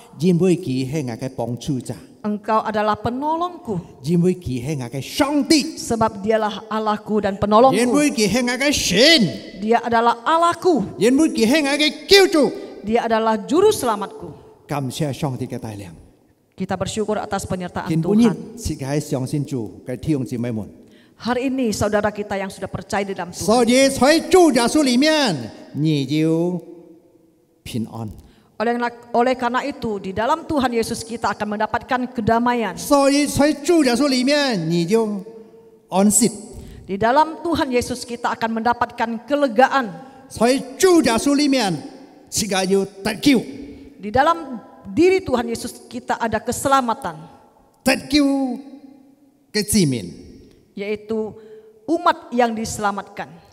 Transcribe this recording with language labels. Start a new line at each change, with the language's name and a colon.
Cantonese: 因為佢係我嘅幫助者。
Indonesian: Engkau adalah penolongku,
Cantonese: 因為佢係我嘅上帝，
Indonesian: sebab dialah Allahku dan
Cantonese: 因
Indonesian: penolongku.
Cantonese: 為佢係我嘅神，
Indonesian: Dia adalah Allahku,
Cantonese: 因為佢係我嘅救主。
Indonesian: Dia adalah juru selamatku.
Cantonese: 感謝上帝嘅帶領。
Indonesian: Kita bersyukur atas penyertaan
Cantonese: 今本日
Indonesian: Tuhan.
Cantonese: 是喺相信主嘅弟兄姊妹們，
Indonesian: Hari ini saudara kita yang sudah percaya di dalam Tuhan.
Cantonese: 所以在主耶穌裡面，你就平安。
Indonesian: Oleh karena itu di dalam Tuhan Yesus kita akan mendapatkan kedamaian.
Cantonese: 所以在主耶穌裡面，你就安息。
Indonesian: Di dalam Tuhan Yesus kita akan mendapatkan kelegaan.
Cantonese: 在主耶穌裡面，自己要得救，
Indonesian: Di dalam diri Tuhan Yesus kita ada keselamatan,
Cantonese: 得救嘅子民，
Indonesian: yaitu umat yang diselamatkan.